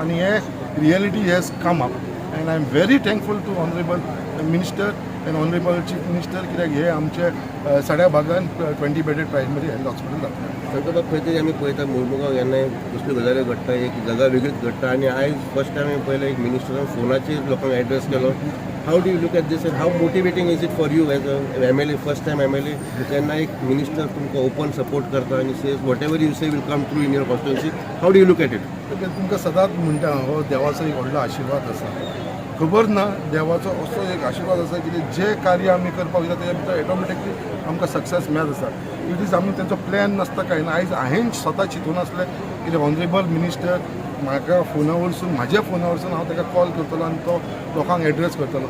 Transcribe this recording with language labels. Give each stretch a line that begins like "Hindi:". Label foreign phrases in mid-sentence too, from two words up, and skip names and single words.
Konkani: आनी हे
English: reality has come up and I am very thankful to honorable minister and honorable chief minister
Konkani: कित्याक हे आमचे सड्या भागान 20 बेडेड प्रायमरी हेल्थ हॉस्पिटल जातलें. संकल्प खंय तरी आमी पळयता मुरमुगांव केन्नाय कसल्यो गजाली घडटा एक जागा वेगळीच घडटा आनी आयज
English: first time
Konkani: हांवें पळयलें एक मिनिस्टरान फोनाचेर लोकांक एड्रेस केलो.
English: how do you look at this and how motivating is it for you as a MLA first time MLA
Konkani: तेन्ना एक मिनिस्टर तुमकां
English: open support
Konkani: करता आनी
English: says what ever you say will come true in your constituency. how do you look at it?
Konkani: तुमकां सदांच म्हणटा हो देवाचो एक व्हडलो आशिर्वाद आसा. खबर ना देवाचो असो एक आशिर्वाद आसा की जे कार्य आमी करपाक वयता तेच्या भितर ऑटोमॅटिकली आमकां सक्सेस मेळत आसा.
English: it is
Konkani: आमी तेंचो प्लॅन नासता कांय ना. आयज हांवें स्वता चिंतून आसलें की
English: honorable minister
Konkani: म्हाका फोना वरसून म्हाज्या फोना वरसून हांव ताका कॉल करतलो आनी तो लोकांक एड्रेस करतलो.